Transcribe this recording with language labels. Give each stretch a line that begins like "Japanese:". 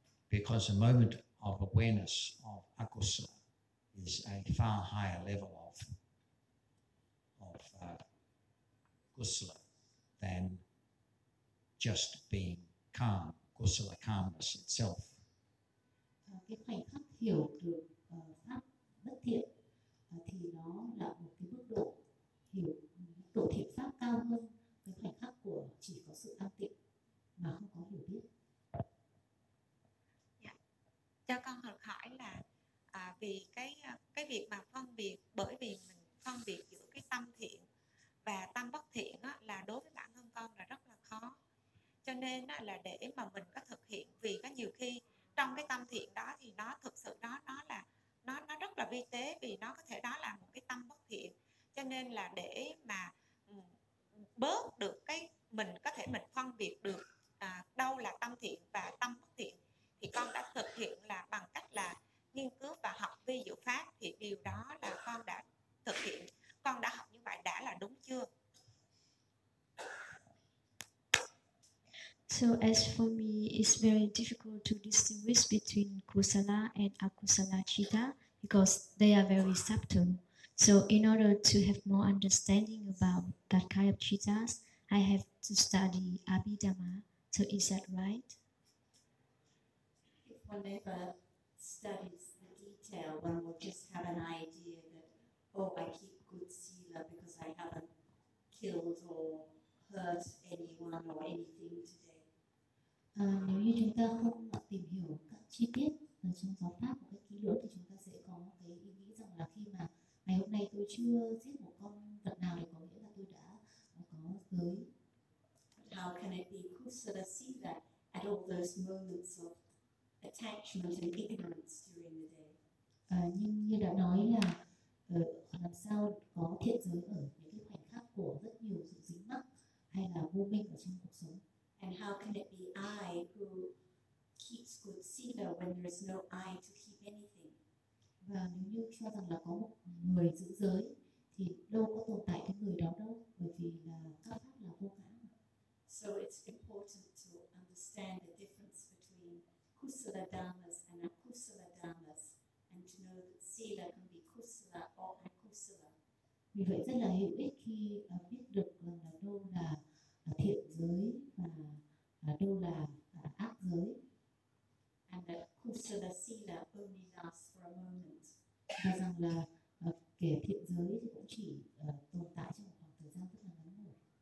English: Because a moment of awareness of akusala is a far higher level of kusala than just being calm. Kusala calmness itself.
Vietnamese: Cái khoảnh khắc hiểu được pháp bất thiện thì nó là một cái mức độ hiểu mức độ thiện pháp cao hơn cái khoảnh khắc của chỉ có sự an tịnh mà không có hiểu biết. Dạ. Cho con được hỏi là vì cái việc mà phân biệt, bởi vì mình phân biệt giữa cái tâm thiện và tâm bất thiện á, là đối với bản thân con là rất là khó. Cho nên là để mà mình có thực hiện, vì có nhiều khi trong cái tâm thiện đó thì nó thực sự đó nó rất là vi tế, vì nó có thể đó là một cái tâm bất thiện. Cho nên là để mà bớt được cái mình có thể mình phân biệt được đâu là tâm thiện và tâm bất thiện, thì con đã thực hiện là bằng cách là nghiên cứu và học vi diệu pháp. Thì điều đó là con đã thực hiện, con đã học như vậy đã là đúng chưa?
English: So as for me, it's very difficult to distinguish between kusala and akusala citta because they are very subtle. So in order to have more understanding about that kind of cittas, I have to study Abhidhamma. So is that right? One never studies the detail, one will just have an idea that, oh, I keep good sila because I haven't killed or hurt anyone or anything today.
Vietnamese: Nếu như chúng ta không tìm hiểu các chi tiết ở trong giáo pháp một cách kỹ lưỡng thì chúng ta sẽ có một cái ý nghĩ rằng là khi mà ngày hôm nay tôi chưa giết một con vật nào thì có nghĩa là tôi đã có giới.
English: How can it be kusala sila at all those moments of attachment and ignorance during the day?
Vietnamese: Nhưng như đã nói là làm sao có thiện giới ở những cái khoảnh khắc của rất nhiều sự dính mắc hay là vô minh ở trong cuộc sống.
English: And how can it be I who keeps good sila when there is no I to keep anything?
Vietnamese: Và nếu như cho rằng là có một người giữ giới thì đâu có tồn tại cái người đó đâu, bởi vì là các pháp là vô ngã.
English: So it's important to understand the difference between kusala dhammas and akusala dhammas, and to know that sila can be kusala or akusala.
Vietnamese: Vì vậy rất là hữu ích khi biết được rằng là đâu là thiện giới và đâu là ác giới.
English: And that kusala sila only lasts for a moment.
Vietnamese: Và rằng là kể thiện giới thì cũng chỉ tồn tại trong một khoảng thời gian rất là ngắn ngủi.